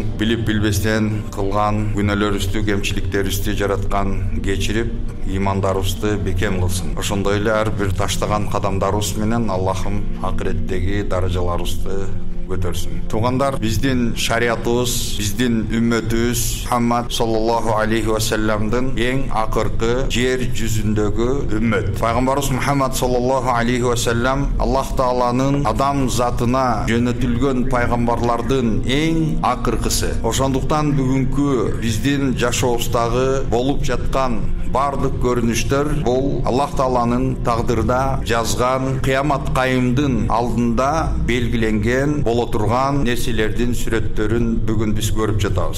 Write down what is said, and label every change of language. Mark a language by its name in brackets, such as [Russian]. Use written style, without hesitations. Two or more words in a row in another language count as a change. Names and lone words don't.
[Kyrgyz] Билип билбестен кылган күнөөлөрүбүздү, кемчиликтерибизди жараткан кечирип, имандарыбызды бекем кылсын. Ошондой эле ар бир таштаган кадамдарыбыз менен Аллахым акыреттеги даражаларыбызды көтөрсүн. Туугандар, биздин шариатыбыз, биздин үммөтүбүз Мухаммад [Arabic] صلى الله عليه وسلم [Kyrgyz] эң акыркы жер жүзүндөгү үммөт. Пайгамбарыбыз Мухаммад [Arabic] صلى الله عليه وسلم [Kyrgyz] Аллах Тааланын адам затына жөнөтүлгөн пайгамбарлардын эң акыркысы. Ошондуктан бүгүнкү биздин жашообуздагы болуп жаткан бардык көрүнүштөр бул Аллах Тааланын тагдырда жазган кыямат кайымдын алдында белгиленген боло турган нерселердин сүрөттөрүн бүгүн биз көрүп жатабыз.